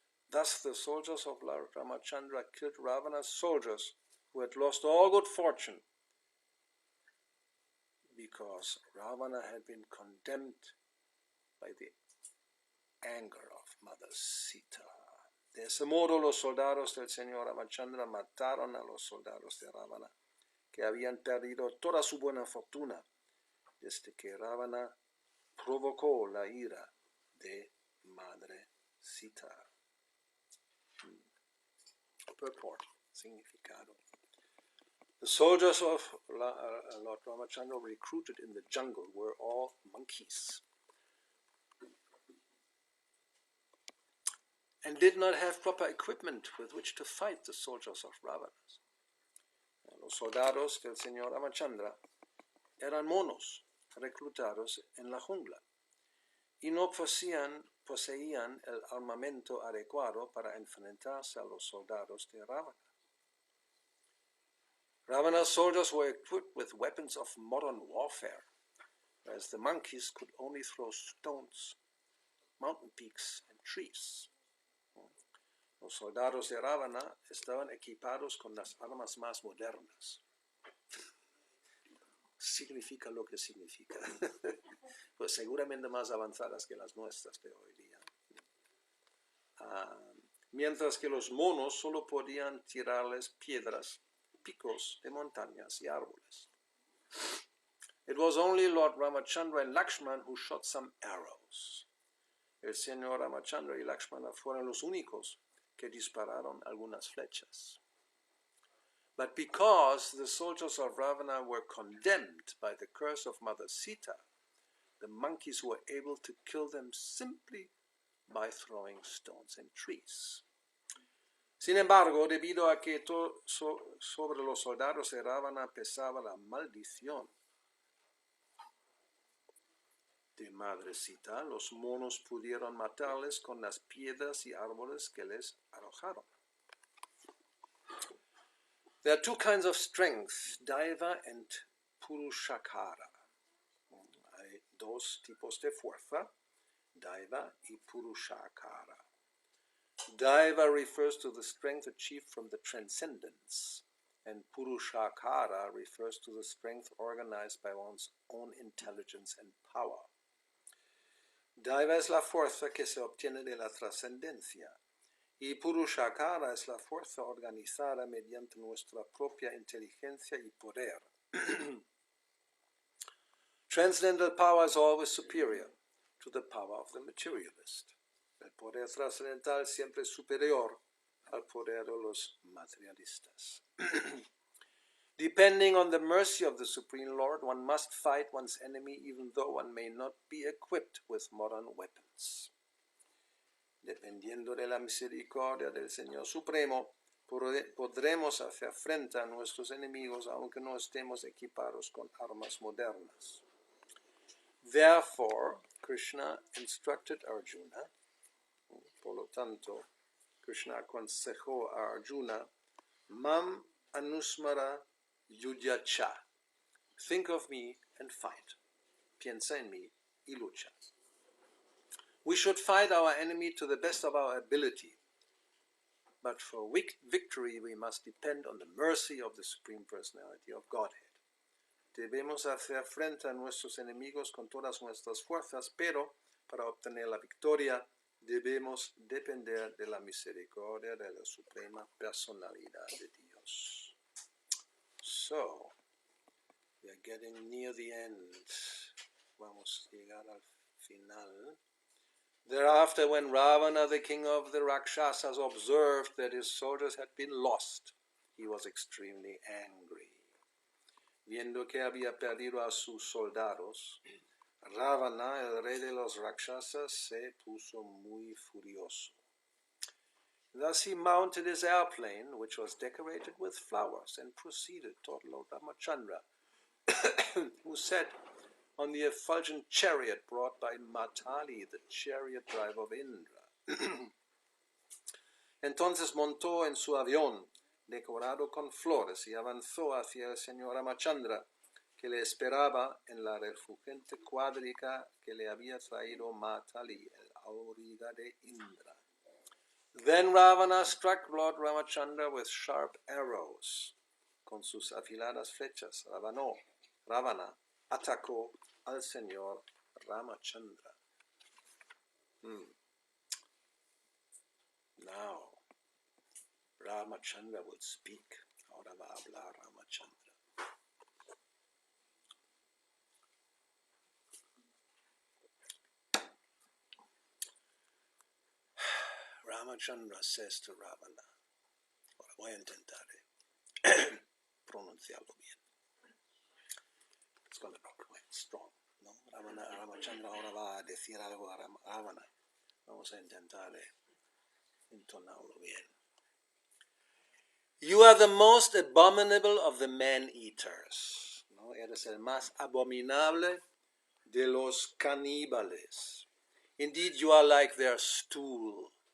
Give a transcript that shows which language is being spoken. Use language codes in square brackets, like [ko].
[en] Thus the soldiers of Lord Ramachandra killed Ravana's soldiers who had lost all good fortune because Ravana had been condemned by the anger of Mother Sita. [es] De ese modo los soldados del señor Ramachandra mataron a los soldados de Ravana, que habían perdido toda su buena fortuna desde que Ravana provocó la ira de Madre Sita. [en] Purport, [es] significado. [en] The soldiers of Lord Ramachandra recruited in the jungle were all monkeys and did not have proper equipment with which to fight the soldiers of Ravana. [es] Los soldados del señor Ramachandra eran monos reclutados en la jungla y no poseían el armamento adecuado para enfrentarse a los soldados de Ravana. [en] Ravana's soldiers were equipped with weapons of modern warfare, whereas the monkeys could only throw stones, mountain peaks, and trees. [es] Los soldados de Ravana estaban equipados con las armas más modernas. Significa lo que significa. Pues seguramente más avanzadas que las nuestras de hoy día. Mientras que los monos solo podían tirarles piedras, picos de montañas y árboles. [en] It was only Lord Ramachandra and Lakshman who shot some arrows. [es] El señor Ramachandra y Lakshmana fueron los únicos que dispararon algunas flechas. [en] But because the soldiers of Ravana were condemned by the curse of Mother Sita, the monkeys were able to kill them simply by throwing stones and trees. [es] Sin embargo, debido a que sobre los soldados de Ravana pesaba la maldición de Madre Sita, los monos pudieron matarles con las piedras y árboles que les arrojaron. [en] There are two kinds of strength, Daiva and Purushakara. [es] Hay dos tipos de fuerza, Daiva y Purushakara. [en] Daiva refers to the strength achieved from the transcendence, and Purushakara refers to the strength organized by one's own intelligence and power. [es] Daiva es la fuerza que se obtiene de la trascendencia. Y Purushakara es la fuerza organizada mediante nuestra propia inteligencia y poder. [en] Transcendental power is always superior to the power of the materialist. [es] El poder trascendental siempre es superior al poder de los materialistas. [en] Depending on the mercy of the Supreme Lord, one must fight one's enemy even though one may not be equipped with modern weapons. [es] Dependiendo de la misericordia del Señor Supremo, podremos hacer frente a nuestros enemigos aunque no estemos equipados con armas modernas. [en] Therefore, Krishna instructed Arjuna, [es] por lo tanto, Krishna aconsejó a Arjuna, [sa] Mam anusmara yudyacha. [en] Think of me and fight. [es] Piensa en mí y lucha. [en] We should fight our enemy to the best of our ability, but for victory we must depend on the mercy of the Supreme Personality of Godhead. [es] Debemos hacer frente a nuestros enemigos con todas nuestras fuerzas, pero para obtener la victoria debemos depender de la misericordia de la Suprema Personalidad de Dios. [en] So, we are getting near the end. [es] Vamos a llegar al final. [en] Thereafter, when Ravana, the king of the Rakshasas, observed that his soldiers had been lost, he was extremely angry. [es] Viendo que había perdido a sus soldados, Ravana, el rey de los Rakshasas, se puso muy furioso. [en] Thus he mounted his airplane, which was decorated with flowers, and proceeded toward Lord Ramachandra, who sat on the effulgent chariot brought by Matali, the chariot driver of Indra. [es] Entonces montó en su avión, decorado con flores, y avanzó hacia el señor Ramachandra, que le esperaba en la refulgente cuadriga que le había traído Matali, el auriga de Indra. [en] Then Ravana struck Lord Ramachandra with sharp arrows. [es] Con sus afiladas flechas, Ravana atacó al señor Ramachandra. [en] Now, Ramachandra will speak. [es] Ahora va a hablar Ramachandra. [en] Ramachandra says to Ravana, [es] ahora voy a intentar pronunciarlo bien. [en] It's going to be quite strong, ¿no? [es] Ramachandra ahora va a decir algo a Ravana. Vamos a intentar entonarlo bien. [en] You are the most abominable of the man-eaters, ¿no? [es] Eres el más abominable de los caníbales. [en] Indeed, you are like their stool.